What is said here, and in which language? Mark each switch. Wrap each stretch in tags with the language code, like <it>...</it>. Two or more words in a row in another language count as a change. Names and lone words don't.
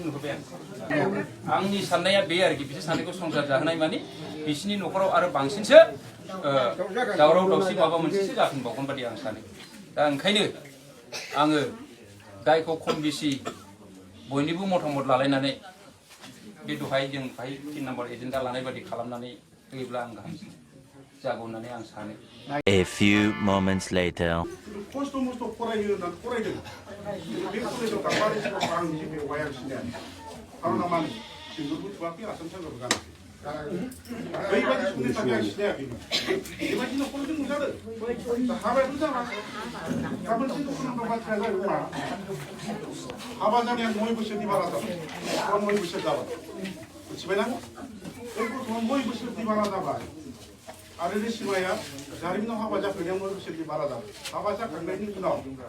<brx>नुहुरबाय आं आंनि साननाया बे आरोखि बिसोर सानैखौ संसार जाहोनाय माने बिसिनि न'खराव आरो बांसिनसो दावराव दावसि माबा मोनसेसो जाफिनबावगोन बादि आं सानो दा ओंखायनो आङो गायखौ खम बेसि बयनिबो मतामत लालायनानै बे दहाय जों बाहाय 3</brx> <en>number agenda</en> <brx>लानाय बादि खालामनानै होयोब्ला आं गाहामसिन जागौ होननानै आं सानो।</brx> <en>A few moments later.</en> <brx>खस्थ' मस्थ' फरायो होननानै फरायदों बे कलेजाव थांबाय आं बेवहाय आं सिनाया खारना मानो सिंगुरबो थुवाखै आसाम सानजाबो गानाखै बैबायदि समनि थाखाय आं सिनायाखैमोन बेबायदि न'खरजों नुजादों हाबायाथ' जाला गाबोन सिन्थु बाथ्राया जाहैबाय मा हाबा जानाया 9 बोसोरनि बारा जाबाय 9 बोसोर जाबाय मिथिबायना बे गथ'आ 9 बोसोरनि बारा जाबाय आरो बे सिमाया जारिमिनाव हाबा जाफैनायाव 9 बोसोरनि बारा जाबाय हाबा जाखांनायनि उनाव</brx>